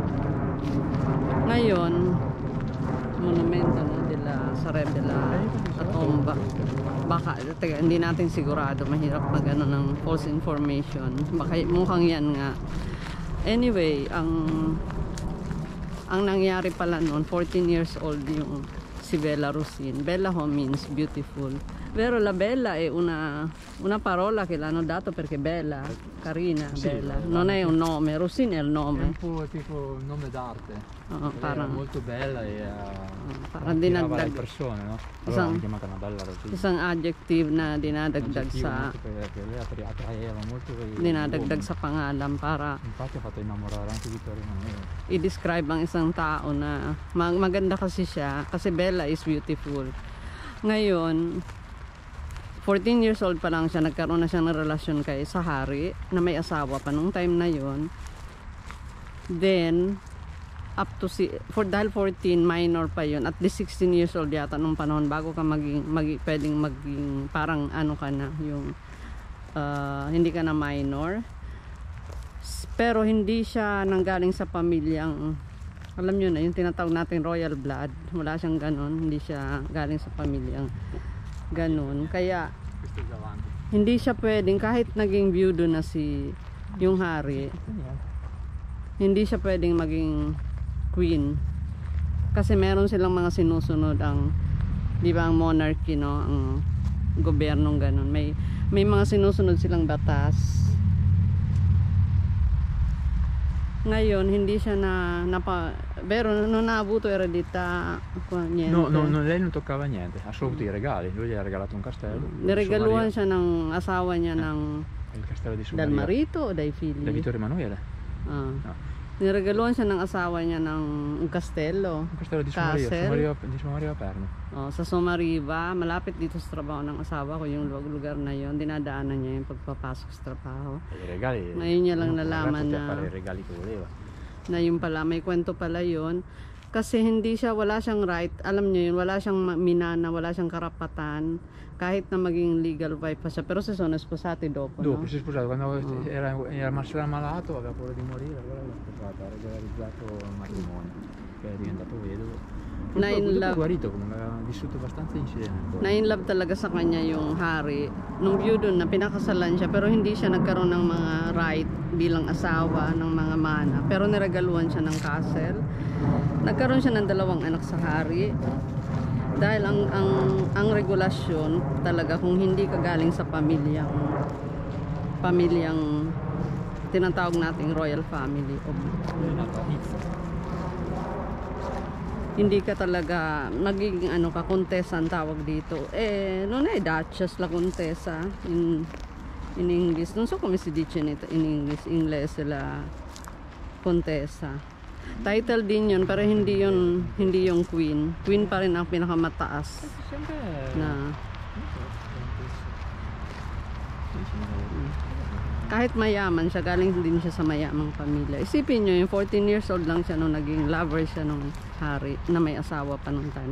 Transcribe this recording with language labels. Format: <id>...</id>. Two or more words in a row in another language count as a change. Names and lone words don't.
<tl>Ngayon, monumento nila sa Rebela at tomba. Baka, hindi natin sigurado, mahirap na gano'n ng</tl> <en>false information.</en> <tl>Baka mukhang yan nga. Anyway, ang nangyari pala noon,</tl> <en>14 years old</en> <tl>yung si Bella Russin.</tl> <en>Bella ho means beautiful.</en> <it>Vero, la bella è una parola che l'hanno dato perché bella, carina, Sì, bella. l'hanno Non è un chiamato- nome, Rossini è il È un nome. po' tipo un nome d'arte. Oh, Lei era</it> <tl>parang,</tl> <it>molto bella e</it> <tl>parang</tl> <it>attirava le</it> <tl>dinagdag.</tl> <it>persone, no? Allora</it> <tl>Isang-</tl> <it>l'hanno chiamata una bella Rosina.</it> <tl>Isang adjective na</tl> <it>Un</it> <tl>dinadagdag</tl> <it>aggettivo</it> <tl>sa</tl> <it>molto perché lei attraeva molto i</it> <tl>dinadagdag</tl> <it>uomini.</it> <tl>sa pangalan para</tl> <it>Infatti ha fatto innamorare anche Vittorio Emanuele.</it> <tl>i-describe ang isang tao na maganda kasi siya kasi</tl> <en>Bella is beautiful.</en> <tl>Ngayon</tl> <en>14 years old</en> <tl>pa lang siya, nagkaroon na siya ng relasyon kay sa hari na may asawa pa nung time na yon.</tl> <en>Then up to</en> <tl>dahil 14 minor pa yon, at least</tl> <en>16 years old</en> <tl>yata nung panahon bago ka pwedeng maging parang ano ka na yung hindi ka na minor. Pero hindi siya nanggaling sa pamilyang, alam nyo na, yung tinatawag natin</tl> <en>royal blood.</en> <tl>Wala siyang ganon, hindi siya galing sa pamilyang ganon. Kaya</tl> <it>Questo è davanti.</it> <tl>hindi siya pwedeng, kahit naging byudo na yung hari, hindi siya pwedeng maging queen. Kasi meron silang mga sinusunod ang, di ba, ang monarchy, no? Ang gobyernong ganon. May mga sinusunod silang batas.</tl> <it>Ngayon, hindi siya vero, non ha avuto eredità, niente. No, lei non toccava niente, ha solo avuto i regali. Lui gli ha regalato un castello.</it> <tl>Niregaluhan siya ng asawa niya</tl> <it>Il castello di Suo dal Maria. marito o dai figli? Da Vittorio Emanuele. Ah. No.</it> <tl>Niregaluhan siya ng asawa niya ng</tl> <it>un castello. Un castello di Suo Maria, Castle. di Suo Maria Perno.</it> <tl>Oh, sa Somariva, malapit dito sa trabaho ng asawa ko, yung lugar na yon, dinadaanan niya yung pagpapasok sa trabaho.</tl> <it>E i regali.</it> <tl>Ngayon niya lang nalaman</tl> <it>poteva</it> <tl>na-</tl> <it>fare i regali che voleva.</it> <tl>Na yun pala, may kwento pala yun. Kasi wala siyang right, alam niyo yun, wala siyang minana, wala siyang karapatan, kahit na maging</tl> <en>legal wife</en> <tl>pa siya.</tl> <it>Pero si sono sposati dopo, Dopo no? si è sposato, quando era malato, aveva paura di morire, allora l'ha sposato, ha regolarizzato il matrimonio, che è diventato vedovo.</it> <en>in</en> <it>Purtroppo</it> <en>love.</en> <it>è guarito, comunque aveva vissuto abbastanza incidenti.</it> <tl>Na</tl> <en>in love</en> <tl>talaga sa kanya yung hari. Nung byudo na pinakasalan siya, pero hindi siya nagkaroon ng mga right bilang asawa ng mga mana. Pero niregaluhan siya ng castle. Nagkaroon siya ng 2 anak sa hari. Dahil ang regulasyon talaga, kung hindi ka galing sa pamilyang tinatawag nating</tl> <en>royal family,</en> <it>È nata a Nizza.</it> <tl>hindi ka talaga magiging contessa ang tawag dito.</tl> <it>Non è duchess la contessa</it> <en>in English.</en> <it>Non so come si dice in inglese la contessa.</it> <tl>Title din yun, pero hindi yung queen. Queen pa rin ang pinakamataas</tl> <it>Sempre...</it> <tl>na. Kahit mayaman siya, galing din siya sa mayamang pamilya. Isipin nyo, yung</tl> <en>14 years old</en> <tl>lang siya nung naging lover siya nung hari na may asawa pa nung time.</tl>